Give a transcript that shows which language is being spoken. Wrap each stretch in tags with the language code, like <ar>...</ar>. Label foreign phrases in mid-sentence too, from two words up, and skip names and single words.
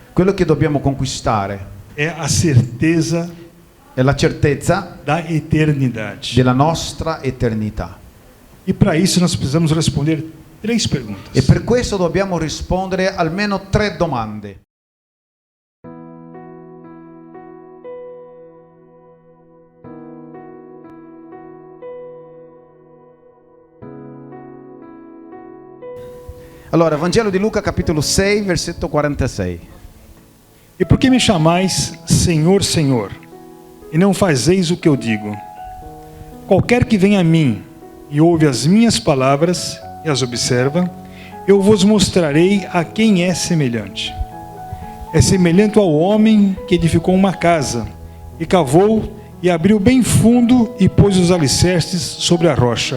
<it>Quello che dobbiamo conquistare</it> <pt>é a certeza</pt> <it>è la certezza</it> <pt>da eternidade.</pt> <it>della nostra eternità.</it> <pt>E para isso nós precisamos responder 3 perguntas.</pt> <it>E per questo dobbiamo rispondere almeno 3 domande. Allora, Vangelo di Luca capitolo 6, versetto 46.</it> <pt>E por que me chamais Senhor, Senhor, e não fazeis o que eu digo? Qualquer que vem a mim e ouve as minhas palavras e as observa, eu vos mostrarei a quem é semelhante. É semelhante ao homem que edificou uma casa, e cavou, e abriu bem fundo, e pôs os alicerces sobre a rocha.</pt>